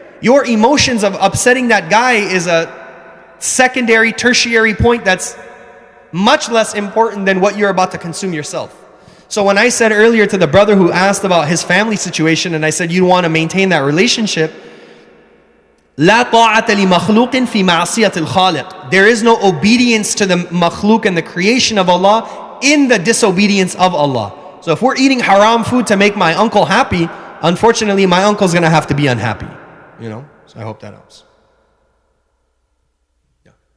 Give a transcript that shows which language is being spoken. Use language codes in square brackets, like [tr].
[en] Your emotions of upsetting that guy is a secondary, tertiary point that's much less important than what you're about to consume yourself. So when I said earlier to the brother who asked about his family situation, and I said you want to maintain that relationship, [ar] لا طاعة لمخلوق في معصية الخالق. [en] There is no obedience to the makhluk and the creation of Allah in the disobedience of Allah. So if we're eating haram food to make my uncle happy, unfortunately my uncle's going to have to be unhappy. You know? So I hope that helps. Yeah.